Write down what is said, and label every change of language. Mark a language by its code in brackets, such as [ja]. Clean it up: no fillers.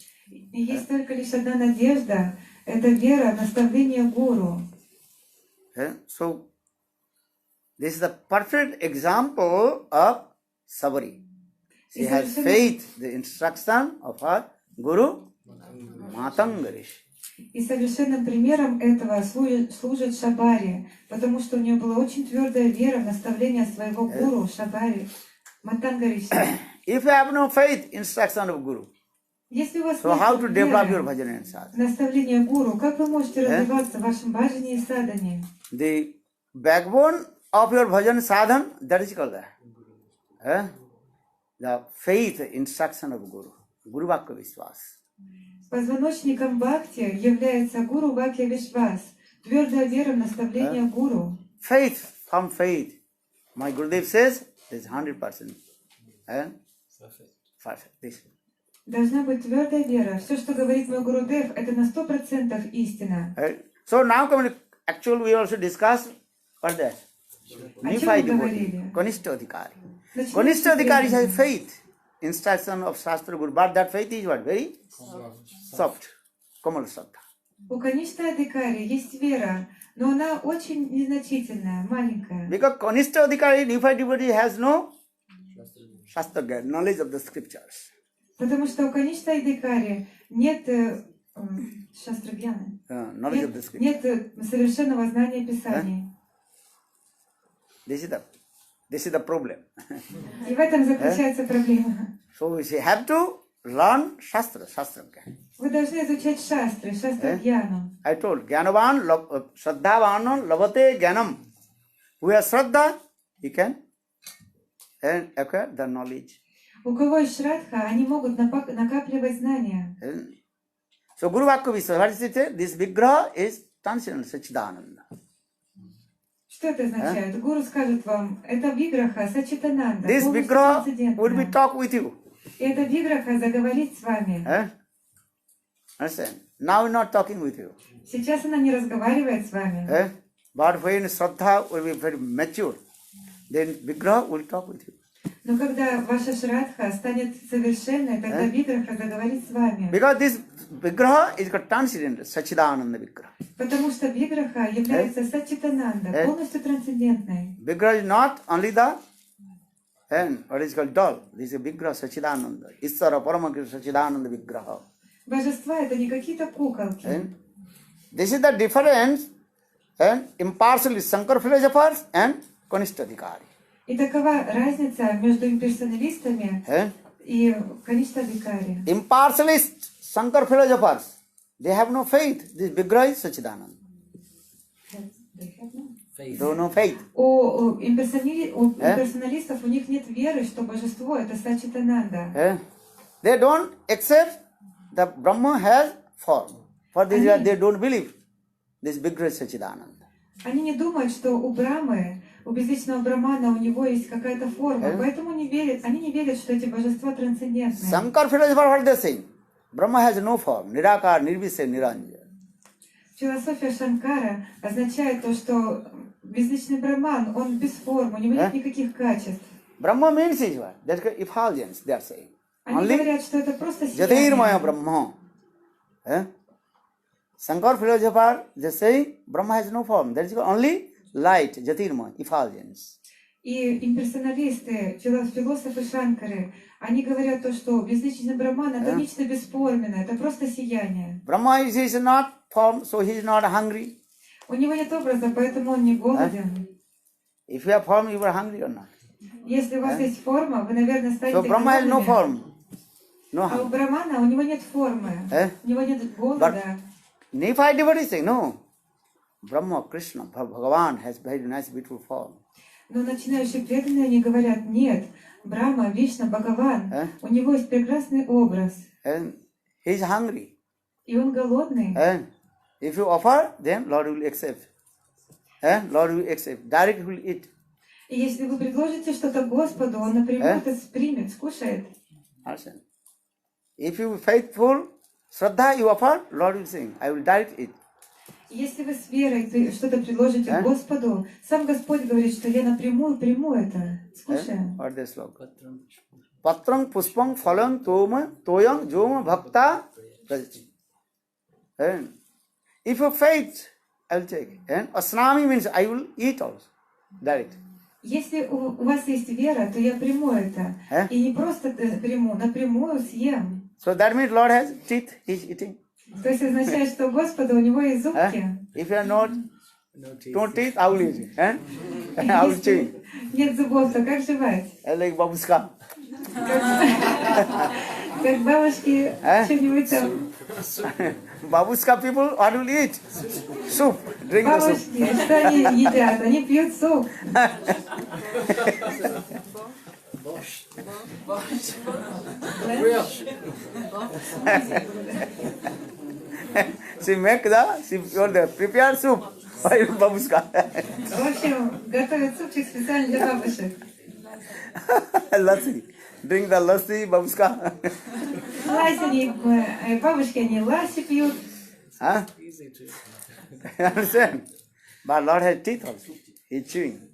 [ru] И есть только лишь одна надежда, это вера в наставление гуру. [en] So This is the perfect example of Sabari. She has faith, the instruction of her Guru Matangarish. [ru] И совершенным примером этого служит Шабари, потому что у нее была очень твердая вера в наставление своего гуру Шабари, Матангариши. [en] If you have no faith, instruction of Guru, [ru] Если у вас [en] so how to [ru] нет [en] develop your [ru] веры [en] bhajan and sadhana? [ru] в наставление гуру, как вы можете развиваться в вашем баджане и садане? [en] The backbone of your bhajan sadhana, that is called the faith, instruction of Guru, Guru Vakya Vishwas. [ru] Позвоночником бхакти является гуру Вакья Вишвас, твердая вера в наставление гуру. [en] Faith, firm faith. My Gurudev says, is 100%. Perfect. This. [ru] Должна быть твердая вера. Все, что говорит мой Гурудев, это на 100% истина. [en] So now, actually, we also discuss what that. Unified devotee, Kanishta Adhikari. Kanishta Adhikari has faith, instruction of Shastra Guru, but that faith is what? Very soft, Kamal Sraddha. [ru] У Каништа Адhikari есть вера, но она очень незначительная, маленькая. [en] Because Kanishta Adhikari, unified devotee, has no Shastra knowledge of the scriptures. [ru] Потому что у Каништа Адhikari нет шастрагьяны, [en] Knowledge of the scriptures. [ru] нет совершенного знания Писаний. [en] This is the problem. [ru] И в этом заключается проблема. [en] So we have to learn Shastra. [ru] Вы должны изучать шастры, шастрагьяну. [en] I told, [sa] Jnanavan, Shraddhavan, Lavate Jnanam. [en] Who has Shraddha, he can acquire the knowledge. [ru] У кого есть шрадха, они могут накапливать знания. [en] So Guru Vakya Vishwas, what is it? This Vigraha is transcendental, Sachidananda. [ru] Что это означает? Гуру скажет вам, это виграха, сачитананда, [en] This [ru] полностью [en] Vigraha would be [ru] трансцендентная. [en] talk with you. [ru] И эта виграха заговорит с вами. [en] Understand? Now we're not talking with you. [ru] Сейчас она не разговаривает с вами. [en] But when Shraddha will be very mature, then Vigraha will talk with you. [ru] Но когда ваша шрадха станет совершенной, тогда виграха заговорит с вами. [en] Because this Vigraha is a transcendental, Sachidananda Vigraha. [ru] Потому что виграха является сачитананда, полностью трансцендентной. [en] Vigraha is not only the what is called doll. This is Vigraha Sachidananda. Isvara Paramakrisha Sachidananda Vigraha. [ru] Божества это не какие-то куколки. [en] This is the difference impartialist Shankar philosophers and Kanishta Adhikari. [ru] И такова разница между имперсоналистами и Каништа Адhikari. [en] Impartialist Shankar philosophers, they have no faith. This Vigraha is Sachidananda. They have no faith. [ru] У имперсоналистов у них нет веры, что божество это Сачитананда. [en] They don't accept that Brahma has form. For this they don't believe this Vigraha is Sachidananda. [ru] Они не думают, что у Брамы, у безличного Брамана, у него есть какая-то форма, поэтому они не верят, что эти божества трансцендентные. [en] Shankar philosophers, what they saying? Brahma has no form. Nirakar, Nirvise, Niranjana. [ru] Философия Шанкара означает то, что безличный Браман, он без формы, у него нет никаких качеств. [en] Brahma means is what? That's effulgence, they are saying. [ru] Они говорят, что это просто [en] Jatirmaya [ru] сияние. [en] Brahma. Shankar philosopher, they say Brahma has no form. That is only light, Jatirmaya, effulgence. [ru] И имперсоналисты, философы Шанкары, они говорят то, что безличный Браман это нечто бесформенное, это просто сияние. [en] Brahma is not form, so he is not hungry. [ru] У него нет образа, поэтому он не голоден. [en] If you have form, you are hungry or not. [ru] Если у вас есть форма, вы, наверное, станете [en] So Brahma has no [ru] голодными. [en] form. No [ru] А у [en] hunger. [ru] Брамана, у него нет формы, у него нет голода. [en] Unified devotees say, no. Brahma, Krishna, Bhagavan has very nice, beautiful form. [ru] Но начинающие преданные, они говорят, нет, Брахма, Вишна, Бхагаван, у него есть прекрасный образ, [en] And he is hungry. [ru] и он голодный. [en] And if you offer, then Lord will accept. And Lord will accept. Direct will eat. [ru] И если вы предложите что-то Господу, он напрямую это примет, скушает. [en] Understand? If you faithful, Sraddha you offer, Lord will say, I will direct it. [ru] Если вы с верой что-то предложите Господу, сам Господь говорит, что я напрямую приму это, скушаю. [en] What this sloka? [sa] Patrang puspang phalang toyang joma bhakta prajati. [en] And if you faith, I will take. And asnami means I will eat also. direct. [ru] Если у вас есть вера, то я приму это. И не просто приму, напрямую съем. [en] So that means Lord has teeth, he's eating. [ru] То есть означает, что у Господа у него есть зубки. [en] If you are not, no teeth, I will eat it. I will chew. [ru] Если нет зубов, то как жевать? [en] Like babushka. [ru] Как бабушки что-нибудь там. [en] Babushka people, what will eat? Soup. Drink the soup. [ru] Бабушки, что они едят? Они пьют суп. [en] She make the prepared soup for babushka. [ru] В общем, готовят супчик специально для бабушек. [en] Lassi. Drink the lassi, babushka. [ru] Ласи они, бабушки, они ласи пьют. [en] Huh? You understand? But Lord has teeth also. He's chewing.